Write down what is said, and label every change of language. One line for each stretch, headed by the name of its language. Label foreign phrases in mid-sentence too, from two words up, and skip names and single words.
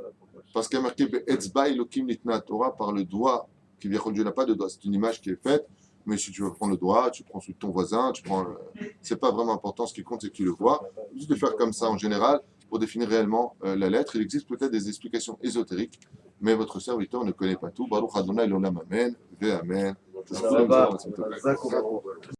French: Parce qu'il y a marqué
Hebrew: אצבע אלוקים ניתנה תורה,
French: par le doigt, qui vient Dieu n'a pas de doigt, c'est une image qui est faite. Mais si tu veux prendre le doigt, tu prends celui de ton voisin, c'est pas vraiment important, ce qui compte c'est que tu le vois. Juste de faire comme ça en général, pour définir réellement la lettre. Il existe peut-être des explications ésotériques, mais votre serviteur ne connaît pas tout.
Hebrew: ברוך ה' לעולם אמן ואמן.